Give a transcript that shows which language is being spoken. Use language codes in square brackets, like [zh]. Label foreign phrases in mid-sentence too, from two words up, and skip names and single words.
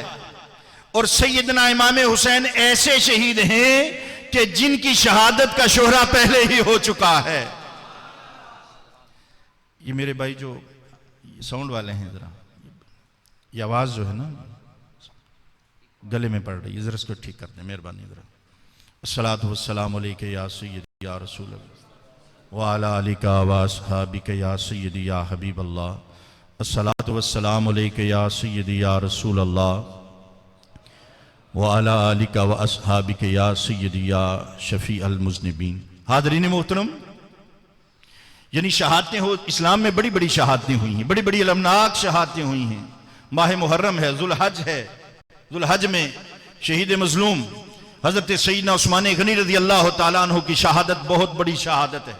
[ur] اور سیدنا امام حسین ایسے شہید ہیں کہ جن کی شہادت کا شہرہ پہلے ہی ہو چکا ہے. یہ میرے بھائی جو ساؤنڈ والے ہیں، ذرا یہ آواز جو ہے نا گلے میں پڑ رہی ہے، ذرا اس کو ٹھیک کر دیں مہربانی. [ar] जरा الصلاة والسلام عليك يا سيدي يا رسول الله وعلى آلك وأصحابك يا سيدي يا حبيب الله. الصلاة والسلام عليك يا سيدي يا رسول الله وعلى آلك وأصحابك يا سيدي يا شفيع المذنبين. [ur] حاضرین محترم، یعنی شہادتیں ہو، اسلام میں بڑی بڑی شہادتیں ہوئی ہیں، بڑی بڑی المناک شہادتیں ہوئی ہیں. ماہ محرم ہے، ذوالحج ہے، ذوالحج میں شہید مظلوم حضرت سیدنا عثمان غنی [ar] رضي الله تعالى عنه [ur] کی شہادت بہت بڑی شہادت ہے.